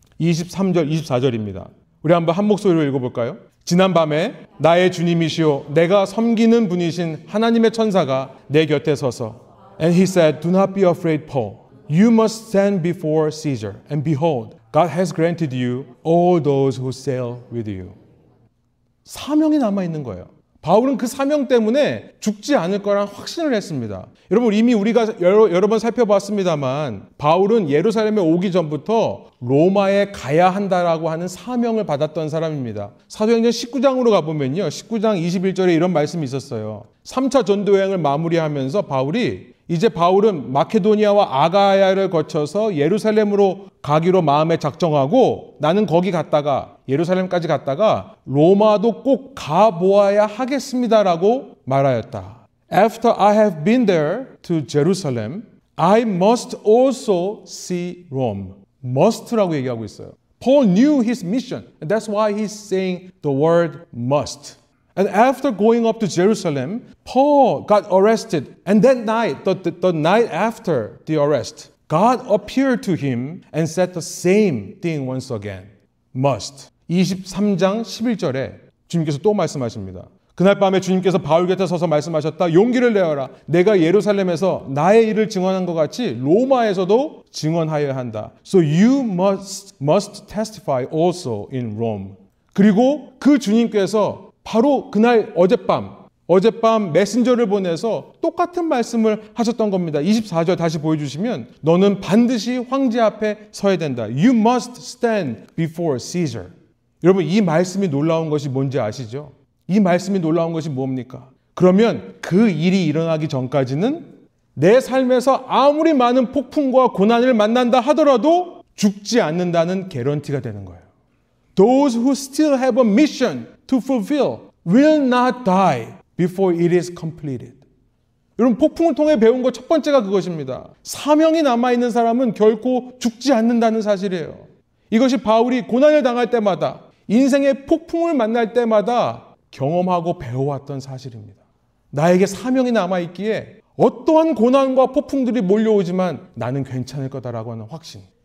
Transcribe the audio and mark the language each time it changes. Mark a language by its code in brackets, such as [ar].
[ko] 23절, 24절입니다. 우리 한번 한 목소리로 읽어볼까요? 지난밤에 나의 주님이시오 내가 섬기는 분이신 하나님의 천사가 내 곁에 서서 [en] And he said, Do not be afraid, Paul. You must stand before Caesar. And behold, God has granted you all those who sail with you. [ko] 사명이 남아있는 거예요. 바울은 그 사명 때문에 죽지 않을 거란 확신을 했습니다. 여러분 이미 우리가 여러 번 살펴봤습니다만 바울은 예루살렘에 오기 전부터 로마에 가야 한다라고 하는 사명을 받았던 사람입니다. 사도행전 19장으로 가보면요. 19장 21절에 이런 말씀이 있었어요. 3차 전도여행을 마무리하면서 바울은 마케도니아와 아가야를 거쳐서 예루살렘으로 가기로 마음에 작정하고 나는 거기 갔다가 예루살렘까지 갔다가 로마도 꼭 가보아야 하겠습니다라고 말하였다. [en] After I have been there to Jerusalem, I must also see Rome. [ko] must라고 얘기하고 있어요. [en] Paul knew his mission. And that's why he's saying the word must. And after going up to Jerusalem, Paul got arrested. And that night, the night after the arrest, God appeared to him and said the same thing once again. Must. [ko] 23장 11절에 주님께서 또 말씀하십니다. 그날 밤에 주님께서 바울 곁에 서서 말씀하셨다. 용기를 내어라. 내가 예루살렘에서 나의 일을 증언한 것 같이 로마에서도 증언하여야 한다. [en] So you must testify also in Rome. [ko] 그리고 그 주님께서 바로 그날 어젯밤 메신저를 보내서 똑같은 말씀을 하셨던 겁니다. 24절 다시 보여주시면 너는 반드시 황제 앞에 서야 된다. [en] You must stand before Caesar. [ko] 여러분 이 말씀이 놀라운 것이 뭔지 아시죠? 이 말씀이 놀라운 것이 뭡니까? 그러면 그 일이 일어나기 전까지는 내 삶에서 아무리 많은 폭풍과 고난을 만난다 하더라도 죽지 않는다는 개런티가 되는 거예요. [en] Those who still have a mission to fulfill will not die before it is completed. [ko] 여러분 폭풍을 통해 배운 것 첫 번째가 그것입니다. 사명이 남아있는 사람은 결코 죽지 않는다는 사실이에요. 이것이 바울이 고난을 당할 때마다 인생의 폭풍을 만날 때마다 경험하고 배워왔던 사실입니다. 나에게 사명이 남아있기에 어떠한 고난과 폭풍들이 몰려오지만 나는 괜찮을 거다라고 하는 확신.